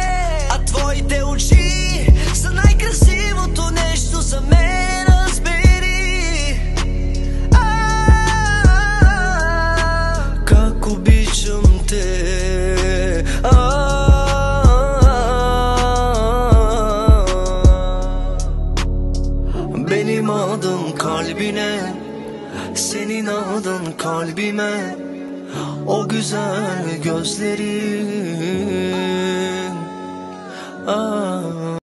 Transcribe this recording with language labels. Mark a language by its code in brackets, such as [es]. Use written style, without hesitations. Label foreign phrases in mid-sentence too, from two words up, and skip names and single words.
[bg] А твоите очи са най-красивото нещо за мен, разбери. Как обичам те. [tr] Benim adım kalbine, senin adın kalbime, o güzel gözlerin.